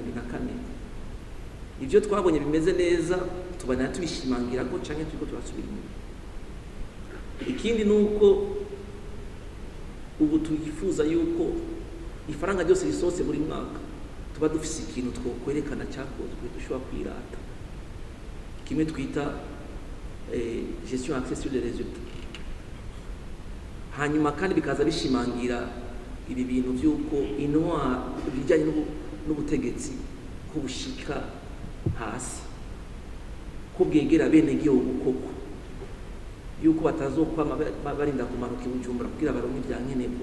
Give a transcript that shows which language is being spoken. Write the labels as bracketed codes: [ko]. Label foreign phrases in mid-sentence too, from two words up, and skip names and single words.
[rn] Ivyo twabonye bimeze neza tubana tubishimangira ko canke turiko turasubira inyuma. Ikindi nuko ubu tuyifuza yuko ifaranga ryose risose buri mwaka tuba dufise ikintu twokwerekana cyakozwe dushobora kwirata, kimwe twita [fr] gestion axée sur les résultats. [rn] Hanyuma kandi bikaza bishimangira ibi bintu byuko intwa bijyanye n'ubutegetsi ko bushika hasi, ko bwegera bene gihugu koko, yuko batazokwama barinda kumanuka ibujumbura kugira baronke ibyankenerwa.